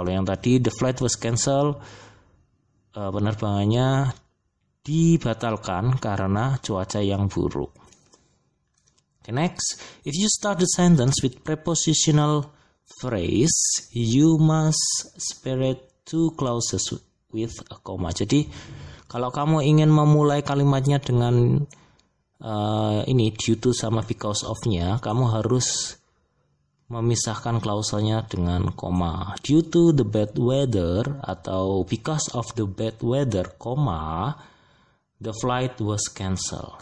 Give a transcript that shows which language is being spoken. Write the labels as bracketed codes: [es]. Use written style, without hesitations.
[id] Kalau yang tadi [en] the flight was cancelled, [id] penerbangannya dibatalkan karena cuaca yang buruk. [en] Okay, next, if you start the sentence with prepositional phrase, you must spare two clauses with a comma. [id] Jadi, kalau kamu ingin memulai kalimatnya dengan ini due to sama because of-nya, kamu harus memisahkan klausalnya dengan koma. [en] Due to the bad weather atau because of the bad weather, koma, the flight was cancelled.